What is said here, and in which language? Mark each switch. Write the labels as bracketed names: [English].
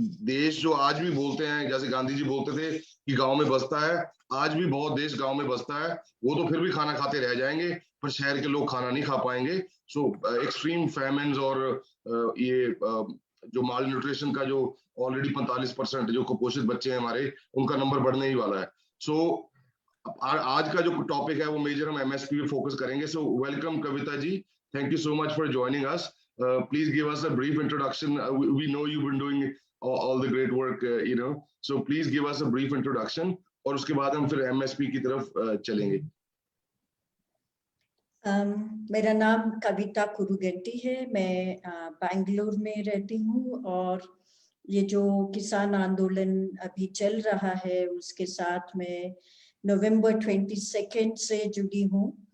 [Hindi] देश जो आज भी बोलते हैं, जैसे गांधी जी बोलते थे कि गांव में बसता है, आज भी बहुत देश गांव में बसता है, वो तो फिर भी खाना खाते रह जाएंगे, पर शहर के लोग खाना नहीं खा पाएंगे। सो एक्सट्रीम फैमिन्स और ये जो माल न्यूट्रिशन का जो ऑलरेडी 45% जो कुपोषित बच्चे हैं हमारे, उनका नंबर बढ़ने ही वाला है। सो आज का जो टॉपिक है वो मेजर हम एमएसपी पे फोकस करेंगे। [English] So welcome Kavita ji, thank you so much for joining us. Please give us a brief introduction. We know you've been doing all the great work, so please give us a brief introduction, [Hindi] और उसके बाद हम फिर MSP की तरफ चलेंगे। मेरा नाम कविता कुरुगेट्टी है, मैं बेंगलुरु में रहती हूँ, और ये जो किसान आंदोलन अभी चल रहा है उसके साथ मैं नवंबर 22 से जुड़ी हूँ।